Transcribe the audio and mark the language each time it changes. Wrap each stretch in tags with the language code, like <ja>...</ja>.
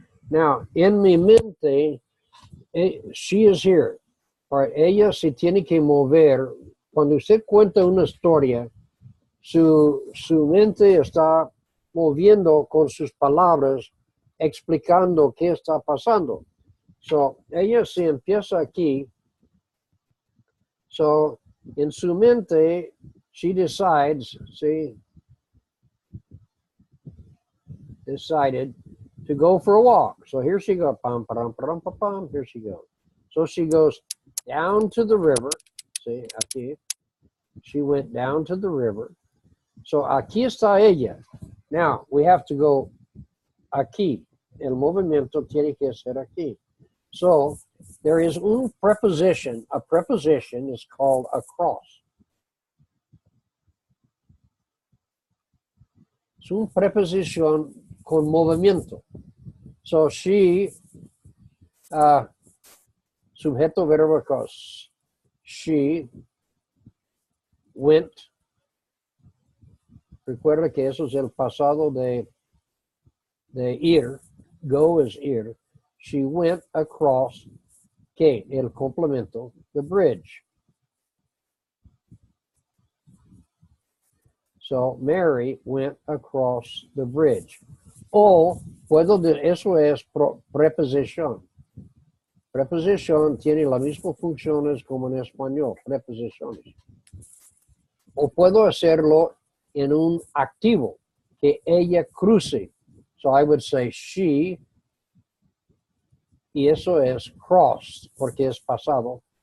<en>Now,</en> <es>en mi mente,</es> <en>she is here. All right,</en> <es>ella se tiene que mover. Cuando usted cuenta una historia, su mente está moviendo con sus palabras, explicando qué está pasando.</es> <en>So,</en> <es>ella se empieza aquí.</es> <en>So,</en> <es>en su mente,</es> <en>she decides, decided to go for a walk. So here she goes, pam, pam, pam, pam, pam, here she goes. So she goes down to the river. See,</en> <es>aquí.</es> <en>She went down to the river. So</en> <es>aquí está ella.</es> <en>Now, we have to go</en> <es>aquí. El movimiento tiene que ser aquí.</es> <en>So, there is</en> <es>un</es> <en>preposition. A preposition is called across.</en> <es>Es una preposición con movimiento.</es> <en>So, she,</en> <es>sujeto verbo across.</es> <en>She went.</en> <es>Recuerda que eso es el pasado de ir.</es> <en>Go is</en> <es>ir.</es> <en>She went across,</en> <es>¿qué? El complemento,</es> <en>the bridge. So, Mary went across the bridge.</en> <es>O, eso es preposición. Preposición tiene las mismas funciones como en español, preposiciones. O puedo hacerlo en un activo, que ella cruce.</es> <en>So I would say she,</en> <es>y eso es</es> <en>crossed,</en> <es>porque es pasado.</es>